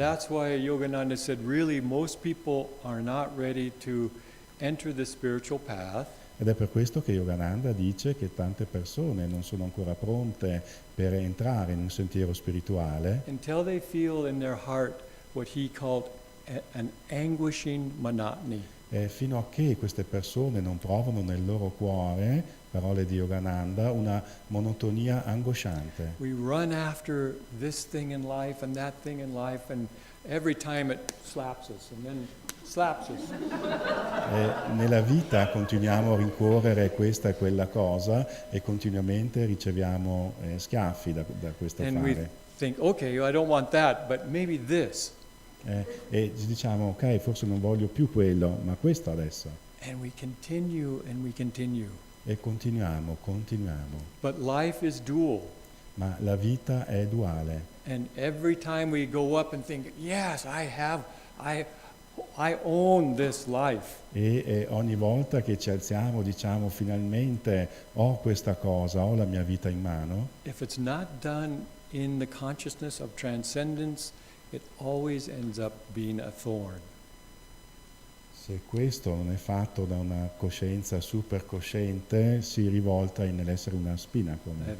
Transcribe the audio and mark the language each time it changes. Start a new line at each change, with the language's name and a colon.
English: That's why Yogananda said, really, most people are not ready to enter the spiritual path
Italian: Ed è per questo che Yogananda dice che tante persone non sono ancora pronte per entrare in un sentiero spirituale
English: until they feel in their heart what he called an anguishing monotony.
Italian: fino a che queste persone non provano nel loro cuore, parole di Yogananda, una monotonia angosciante.
English: We run after this thing in life and that thing in life, and every time it slaps us and then slaps us.
Italian: Nella vita continuiamo a rincorrere questa e quella cosa e continuamente riceviamo schiaffi da questo
English: And we
Italian: fare.
English: think, okay, I don't want that, but maybe this.
Italian: E ci diciamo, ok, forse non voglio più quello, ma questo adesso.
English: And we continue and we continue.
Italian: E continuiamo.
English: But life is dual.
Italian: Ma la vita è duale.
English: And every time we go up and think, yes, I own this life.
Italian: E ogni volta che ci alziamo diciamo finalmente ho questa cosa, ho la mia vita in mano.
English: If it's not done in the consciousness of transcendence, it always ends up being a thorn.
Italian: Se questo non è fatto da una coscienza supercosciente, si rivolta nell'essere una spina come.